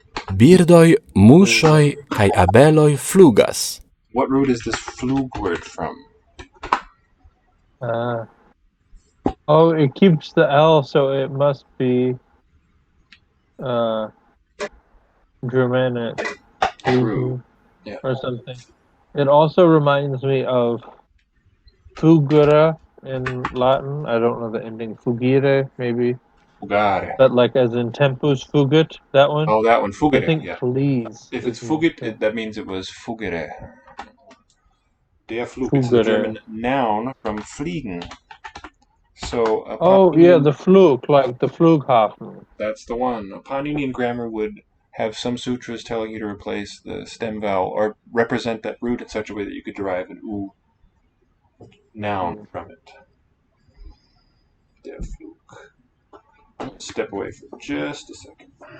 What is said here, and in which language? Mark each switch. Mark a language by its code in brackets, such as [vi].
[eo] Birdoj, muŝoj kaj abeloj flugas. [en] What root is this flug word from? It keeps the L, so it must be Germanic. True. Yeah. Or something. It also reminds me of fugere in Latin. I don't know the ending. Fugire, maybe. Fugare. But like as in tempus fugit, that one? Oh, that one. Fugere. I think fleas. If it's fugit, that means it was fugere. Der Flug is the German noun from fliegen. So the Flug, like the Flughafen. That's the one. A Paninian grammar would have some sutras telling you to replace the stem vowel or represent that root in such a way that you could derive an u noun from it. Der Flug. Step away for just a second.